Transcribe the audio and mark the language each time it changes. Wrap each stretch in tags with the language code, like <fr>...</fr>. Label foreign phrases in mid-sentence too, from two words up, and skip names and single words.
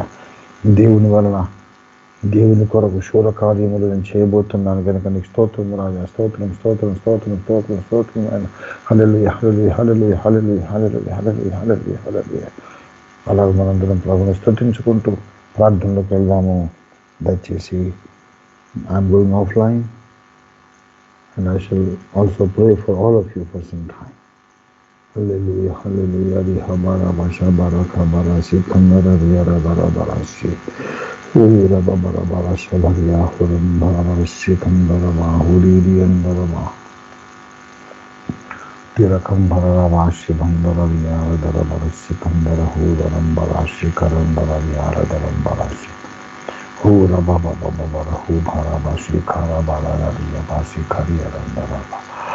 <te>దేవుని వలన, దేవుని కొరకు శూర కార్యములు నేను చేయబోతున్నాను కనుక నీకు స్తోత్రం రాజా. స్తోత్రం, స్తోత్రం, స్తోత్రం, స్తోత్రం, స్తోత్రం ఆయన. హల్లెలూయా, హల్లెలూయా, హల్లెలూయా, హల్లెలూయా, హల్లెలూయా, హల్లెలూయా, హల్లెలూయా, హల్లెలూయా. అలాగే మనందరం ప్రభువుని స్తుతించుకుంటూ ప్రార్థనలోకి వెళ్దాము.</te> <en>దయచేసి I'm going offline and I shall also pray for all of you for some time. Hallelujah, hallelujah. Rihabara basha baraka barasi kandara riyara bara barasi. Ura babara barasha bhariya huram barasi kandara mahuri riyandara ma. Tirakam barara bashi bandara riyara dara barasi kandara hudaram barasi karandara riyara daram barasi. Ura baba baba bara hu bhara bashi kara bara riya basi kariyara dara.</en>